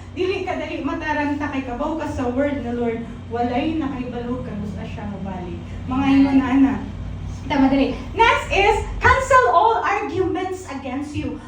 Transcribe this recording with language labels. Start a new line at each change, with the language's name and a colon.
Cebuano: Dili ka dali mataranta kay kabaw ka sa Word ni Lord. Walay na kay balog ka, gusto siya mabalik. Mga ingon ana. Tama dali.
English: Next is, cancel all arguments against you.